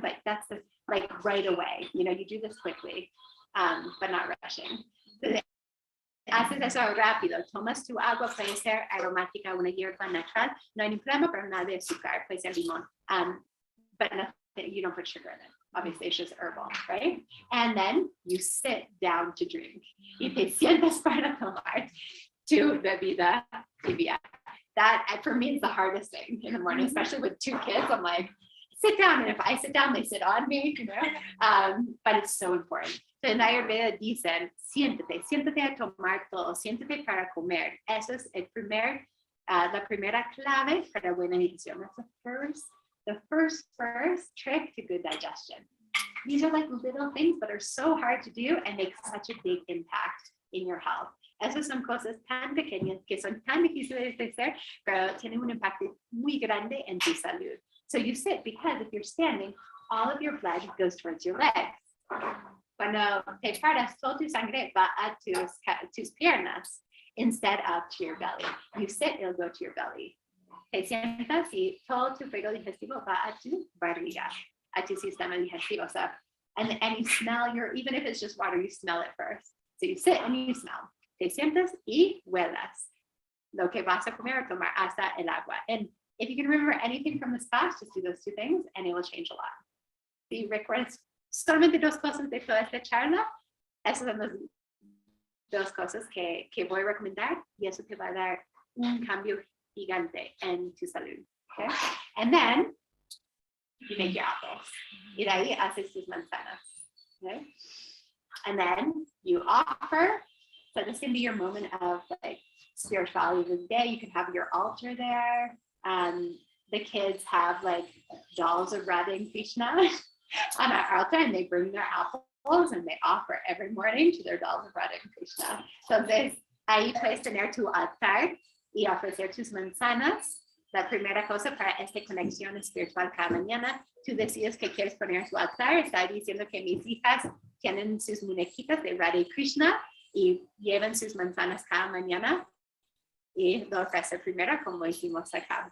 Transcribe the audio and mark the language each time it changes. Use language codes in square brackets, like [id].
[en] But that's like right away. You do this quickly, but not rushing. [es] So haces eso rápido. Tomas tu agua. Puede ser aromática, una hierba natural. No hay ni problema, pero nada de azúcar. Puede ser limón. [en] But nothing, you don't put sugar in it. Obviously, it's just herbal, right? And then you sit down to drink. [es] Y te sientas para tomar tu bebida tibia. [en] That, for me, is the hardest thing in the morning, especially with 2 kids. I'm like, sit down. And if I sit down, they sit on me, But it's so important. [es] So en Ayurveda dicen, siéntate a tomar todo, siéntate para comer. Eso es la primera clave para buena digestión. [en] That's the first trick to good digestion. These are like little things that are so hard to do and make such a big impact in your health. [es] Esas son cosas tan pequeñas que son tan difíciles de hacer, pero tienen un impacto muy grande en tu salud. [en] So you sit because if you're standing, all of your blood goes towards your legs. [es] Cuando te paras, toda tu sangre va a tus piernas [en] instead of to your belly. You sit, it'll go to your belly. [es] Te sientas y todo tu fuego digestivo va a tu barriga, a tu sistema digestivo. [en] So, and you smell even if it's just water, you smell it first. So you sit and you smell. [es] Te sientas y huelas lo que vas a comer o tomar hasta el agua. [en] And if you can remember anything from this class, just do those 2 things and it will change a lot. [es] Si recuerdas solamente 2 cosas de toda esta charla, esas son las 2 cosas que voy a recomendar y eso te va a dar un cambio gigante en tu salud. [en] Okay? And then you make your apples. [es] Y de ahí haces tus manzanas. [en] Okay? And then you offer. So this can be your moment of like spirituality of the day. You can have your altar there. The kids have like dolls of Radha and Krishna on our altar, and they bring their apples and they offer every morning to their dolls of Radha and Krishna. [es] Entonces ahí puedes tener tu altar y ofrecer tus manzanas. La primera cosa para esta conexión espiritual cada mañana, tú decides que quieres poner tu altar. Está diciendo que mis hijas tienen sus muñequitas de Radha y Krishna y llevan sus manzanas cada mañana y lo ofrece primero como hicimos acá.